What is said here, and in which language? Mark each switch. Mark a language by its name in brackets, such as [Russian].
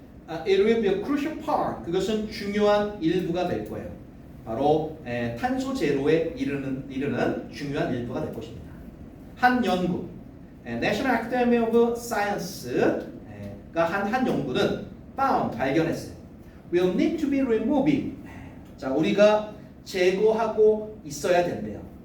[English] It will be a crucial part. [Korean] 그것은 중요한 일부가 될 거예요. 바로 탄소 제로에 이르는 중요한 일부가 될 것입니다. 한 연구, National Academy of Science가 한 연구는 발견했어요. [English] Will need to be removing. [Korean] 자, 우리가 제거하고 있어야 된대요.